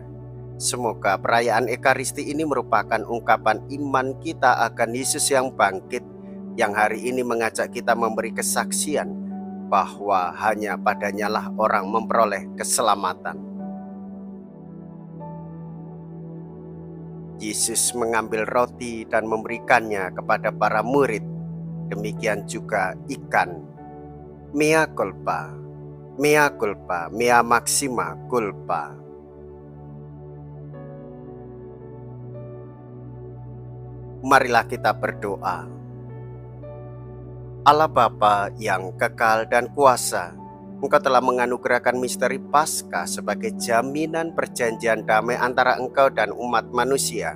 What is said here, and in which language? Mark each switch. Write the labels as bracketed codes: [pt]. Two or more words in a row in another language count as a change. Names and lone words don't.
[id] Semoga perayaan Ekaristi ini merupakan ungkapan iman kita akan Yesus yang bangkit, yang hari ini mengajak kita memberi kesaksian bahwa hanya Padanya-lah orang memperoleh keselamatan. Yesus mengambil roti dan memberikannya kepada para murid. Demikian juga ikan. [la] Mea culpa, mea culpa, mea maxima culpa. [id] Marilah kita berdoa. Allah Bapa yang kekal dan kuasa, Engkau telah menganugerahkan misteri Paskah sebagai jaminan perjanjian damai antara Engkau dan umat manusia.